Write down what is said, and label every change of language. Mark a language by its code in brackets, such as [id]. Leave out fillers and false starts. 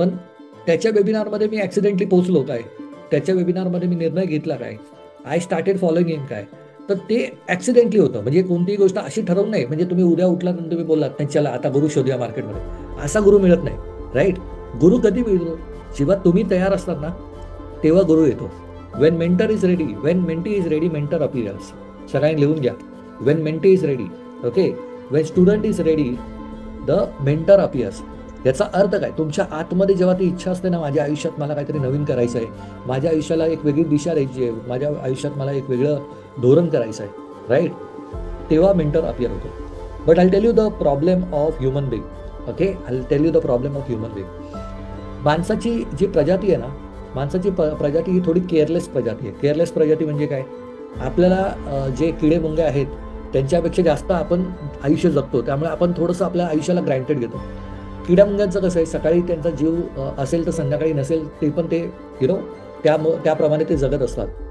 [mr] पण त्याच्या वेबिनारमध्ये मी ऍक्सिडेंटली पोहोचलो काय, त्याच्या वेबिनारमध्ये मी निर्णय घेतला काय, [en] I started following in [mr] काय, तर ते ऍक्सिडेंटली होतं. म्हणजे कोणतीही गोष्ट अशी ठरवून नाही, म्हणजे तुम्ही उद्या उठलात आणि तुम्ही बोललात नाही चला आता गुरु शोधूया मार्केटमध्ये, असा गुरु मिळत नाही. राईट? गुरु कधी मिळतो? जेव्हा तुम्ही तयार असतात ना तेव्हा गुरु येतो. [en] When mentor is ready, when mentee is ready, mentor appears. [mr] सगळ्यांनी लिहून घ्या. [en] When mentee is ready, okay, when student is ready, the mentor appears. [mr] याचा अर्थ काय? तुमच्या आतमध्ये जेव्हा ती इच्छा असते ना, माझ्या आयुष्यात मला काहीतरी नवीन करायचं आहे, माझ्या आयुष्याला एक वेगळी दिशा द्यायची आहे, माझ्या आयुष्यात मला एक वेगळं धोरण करायचं आहे, राईट, तेव्हा मेंटर अपियर होतो. [en] But I tell you the problem of human being. Okay, I tell you the problem of human being. [mr] माणसाची जी प्रजाती आहे ना, माणसाची प्रजाती ही थोडी केअरलेस प्रजाती आहे. केअरलेस प्रजाती म्हणजे काय? आपल्याला जे किडे मुंगे आहेत त्यांच्यापेक्षा जास्त आपण आयुष्य जगतो, त्यामुळे आपण थोडंसं आपल्या आयुष्याला ग्रँटेड घेतो. किड्या मुंग्यांचं कसं आहे, सकाळी त्यांचा जीव असेल तर संध्याकाळी नसेल ते पण ते त्याप्रमाणे ते जगत असतात.